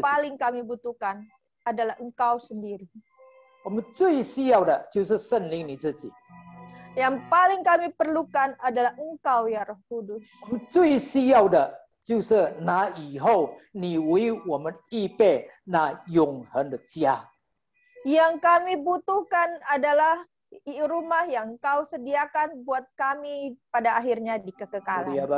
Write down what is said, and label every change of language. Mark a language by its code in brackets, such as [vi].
[id] paling kami butuhkan adalah Engkau sendiri. [zh] 我们最需要的就是圣灵你自己。 [id] Yang paling kami perlukan adalah Engkau ya Roh Kudus. [zh] 我们最需要的就是那以后你为我们预备那永恒的家。 [id] Yang kami butuhkan adalah rumah yang Kau sediakan buat kami pada akhirnya di kekekalan.